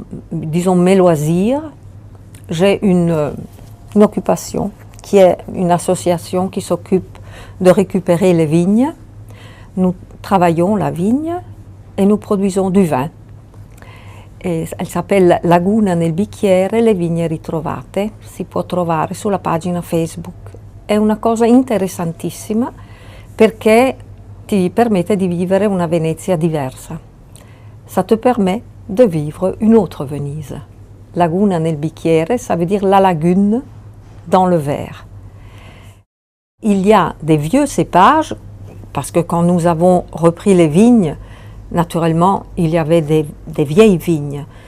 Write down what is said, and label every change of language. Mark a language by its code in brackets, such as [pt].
[fr] disons mes loisirs, j'ai une occupation qui est une association qui s'occupe de récupérer les vignes. Nous travaillons la vigne e nous produisons du vin. [it] E [fr] elle s'appelle [it] Laguna nel bicchiere, le vigne ritrovate, si può trovare sulla pagina Facebook. È una cosa interessantissima perché ti permette di vivere una Venezia diversa. [fr] Ça te permet de vivre une autre Venise. Laguna nel bicchiere, ça veut dire la lagune dans le verre. Il y a des vieux cépages, parce que quand nous avons repris les vignes, naturellement, il y avait des vieilles vignes.